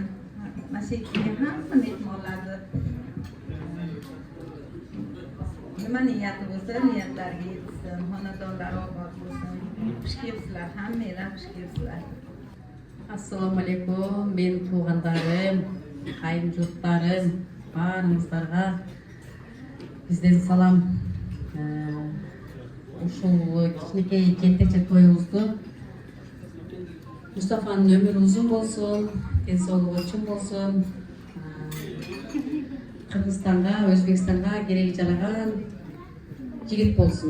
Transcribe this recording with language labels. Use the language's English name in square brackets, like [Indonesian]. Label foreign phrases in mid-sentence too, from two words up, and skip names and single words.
[Uzbek] Mana shu yerga hamma mehmonlarni nima niyati bo'lsa, niyatlariga yetsin, xonadonlari obod bo'lsin. Xush kelibsizlar, hammalar xush kelibsizlar. [Arabic] السلام عليكم, [Uzbek] men tug'anlarim, qayinjurtlarim, baringizlarga bizden salom. [Kyrgyz] Ушул кичинекей жентекче тоюбузду Мустафанын өмүрү узун болсун, ден соолугу чың болсун. Кыргызстанга, Өзбекстанга кереги жараган жигит болсун.